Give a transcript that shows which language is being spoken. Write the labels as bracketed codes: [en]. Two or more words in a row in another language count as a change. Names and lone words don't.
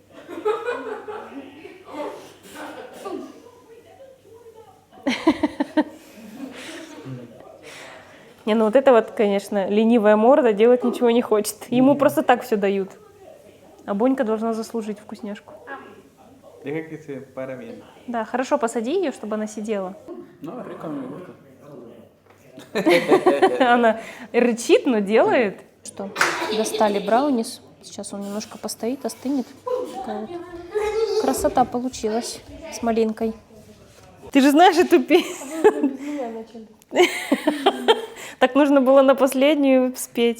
[ru] Не, ну вот это вот, конечно, ленивая морда, делать ничего не хочет. Ему просто так все дают. А Бонька должна заслужить вкусняшку. [es] Deja que se para bien. [ru] Да, хорошо, посади ее, чтобы она сидела. [es] No, rico me gusta. [ru] Она рычит, но делает. Что, достали браунис. Сейчас он немножко постоит, остынет. Такая вот красота получилась с малинкой. Ты же знаешь эту песню? Так нужно было на последнюю спеть.